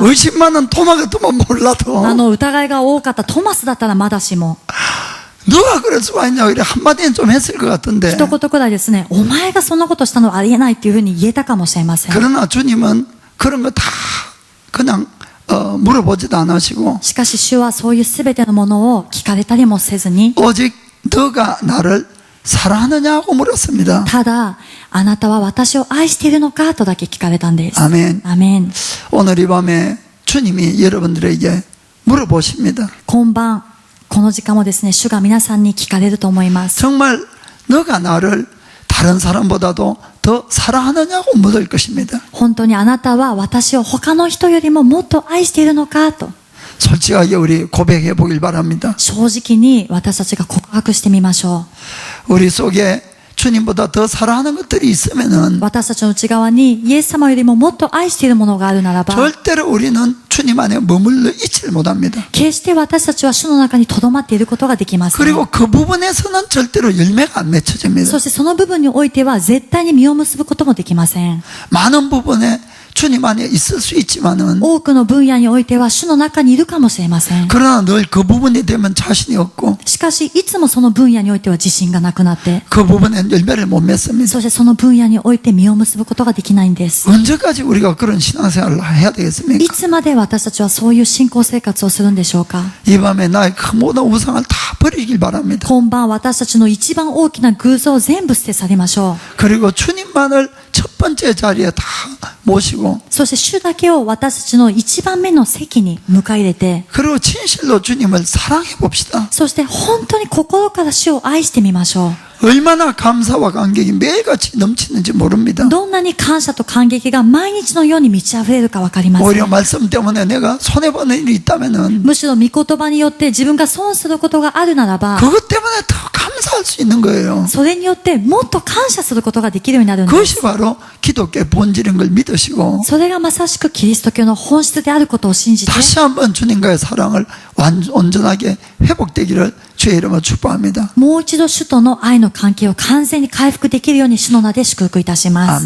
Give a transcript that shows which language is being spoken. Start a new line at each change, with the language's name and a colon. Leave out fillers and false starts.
Korean: 의심 많은 토마 같으면 몰라도
Japanese: 疑いが多かったトマスだったらまだしも。
Korean: 너가 그럴 수가 있냐. 이래 한마디는 좀 했을 것 같은데.
Japanese: 一言くらいですね、お前がそんなことしたのはありえないっていうふうに言えたかもしれません。
Korean: 그러나 주님은 그런 거 다 그냥 물어보지도 않으시고
Japanese: しかし主はそういうすべてのものを聞かれたりもせずに、
Korean: 오직 너가 나를 사랑하느냐고 물었습니다.
Japanese: ただ、あなたは私を愛しているのかとだけ聞かれたんです。
Korean: 아멘.
Japanese: アメン。
Korean: 오늘 이 밤에 주님이 여러분들에게 물어보십니다.
Japanese: 今晩、この時間もですね、主が皆さんに聞かれると思います。
Korean: 정말 너가 나를 다른 사람보다도 더 사랑하느냐고 묻을 것입니다.
Japanese: 本当にあなたは私を他の人よりももっと愛しているのかと、
Korean: 솔직하게 우리 고백해 보길 바랍니다.
Japanese: 正直に私たちが告白してみましょ
Korean: 우리 속에 주님보다 더 사랑하는 것들이
Japanese: う。
Korean: 있으면은
Japanese: 私たちの内側にイエス様よりももっと愛しているものがあるならば、
Korean: 절대로 우리는 주님 안에 머물러 있지를 못합니다.
Japanese: 決して私たちは主の中に留まっていることができません。
Korean: 그리고 그 부분에서는 절대로 열매가 안 맺혀집니다.
Japanese: そしてその部分においては絶対に実を結ぶこともできません。
Korean: 많은 부분에 주님 안에 있을 수 있지만은
Japanese: 多くの分野においては主の中にいるかもしれません。
Korean: 그러나 늘 그 부분이 되면 자신이 없고
Japanese: しかし、いつもその分野においては自信がなくなって、
Korean: 그 부분에 열매를 못 맺습니다.
Japanese: そしてその分野において実を結ぶことができないんです。
Korean: 언제까지 우리가 그런 신앙생활을 해야
Japanese: い
Korean: 되겠습니까?
Japanese: つまで私たちはそういう信仰生活をするんでしょうか。
Korean: 이 밤에 나의 그 모든 우상을 다 버리길 바랍니다.
Japanese: 今晩私たちの一番大きな偶像を全部捨て去りましょう。
Korean: 그리고 주님만을 첫 번째 자리에 다 모시고
Japanese: そして主だけを私たちの一番目の席に迎え入れて、
Korean: 그리고 진실로 주님을 사랑해 봅시다.
Japanese: そして本当に心から主を愛してみましょう。
Korean: 얼마나 감사와 감격이 매일같이 넘치는지 모릅니다.
Japanese: どんなに感謝と感激が毎日のように満ち溢れるかわかりませ
Korean: 오히려
Japanese: ん。
Korean: 말씀 때문에 내가 손해보는 일이 있다면은
Japanese: むしろ御言葉によって自分が損することがあるならば、
Korean: 그것 때문에 더 감사할 수 있는 거예요.
Japanese: それによってもっと感謝することができるようになるんです。
Korean: 그것이 바로 기독교의 본질인 걸 믿으시고
Japanese: それがまさしくキリスト教の本質であることを信じて、
Korean: 다시 한번 주님과의 사랑을 온전하게 회복되기를 주의 이름으로 축복합니다.
Japanese: もう一度主との愛の関係を完全に回復できるように主の名で祝福いたします。